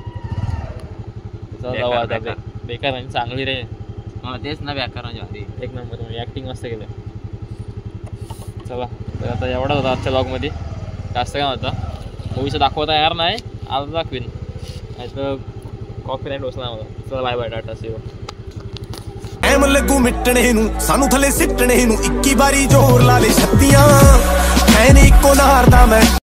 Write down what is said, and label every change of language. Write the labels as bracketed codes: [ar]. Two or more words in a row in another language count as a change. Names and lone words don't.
[mr] चला जाऊ आता. बेकार आणि चांगली रे. तेच ना व्याकरणाच्या आधी एक नंबर म्हणजे ॲक्टिंग मस्त केलं. चला तर आता एवढाच होता आजच्या ब्लॉगमध्ये. जास्त काय होता मूवीचं दाखवता येणार नाही. आज दाखवीन नाही तर कॉफी नाही डोसला मला. चला [en] bye bye tata see you. [pa] ਐਮ ਲੱਗੂ ਮਿਟਣੇ ਨੂੰ ਸਾਨੂੰ ਥੱਲੇ ਸਿੱਟਣੇ ਨੂੰ 21 ਵਾਰੀ ਜ਼ੋਰ ਲਾ ਲੈ ਛੱਤੀਆਂ ਐ ਨੀ ਇੱਕੋ ਨਾਰ ਦਾ ਮੈਂ